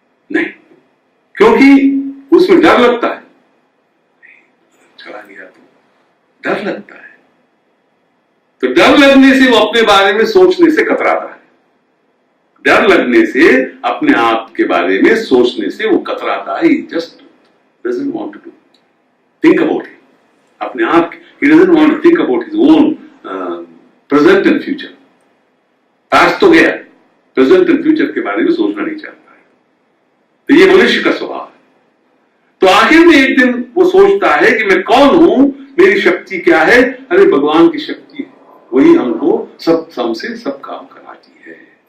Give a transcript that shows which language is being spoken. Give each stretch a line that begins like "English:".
Hindi: नहीं, क्योंकि उसमें डर लगता है। चला गया तो डर लगता है, तो डर लगने से वो अपने बारे में सोचने से कतराता है। डर लगने से अपने आप के बारे में सोचने से वो कतराता है।
English: He just doesn't want to think about it.
Hindi: अपने आप,
English: he doesn't want to think about his own present and future.
Hindi: Past तो गया, प्रेजेंट एंड फ्यूचर के बारे में सोचना नहीं चाहता है। तो ये मनुष्य का स्वभाव है। तो आखिर में एक दिन वो सोचता है कि मैं कौन हूं, मेरी शक्ति क्या है? अरे भगवान की शक्ति है, वही हमको हमसे सब काम कराती है।